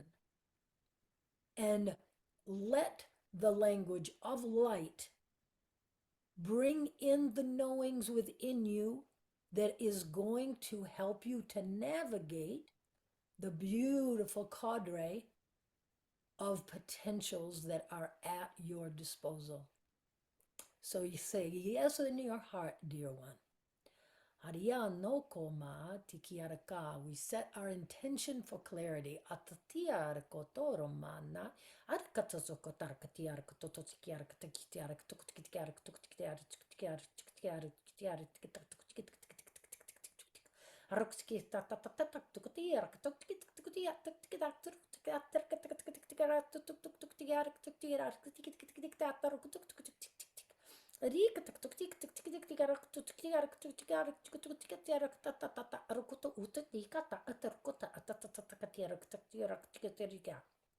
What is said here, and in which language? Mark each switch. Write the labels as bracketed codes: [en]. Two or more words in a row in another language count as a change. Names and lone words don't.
[en] And let the language of light bring in the knowings within you that is going to help you to navigate the beautiful cadre of potentials that are at your disposal. So you say yes in your heart, dear one. Haria no koma tikiaraka. We set our intention for clarity. Atatiara kotoro mana. Arakatazoko tarakatiara kototikiara katikiara kotokiara kotokiara kotokiara kotokiara kotokiara Arokski tata tata tukotiara kotokiara Rika tak tuk tik tik tik tik tik arak tuk tik arak tuk tik arak tuk tuk tik arak ta ta ta ta arukoto uta tika ta atarkota ta ta ta ta ta arak tuk arak tik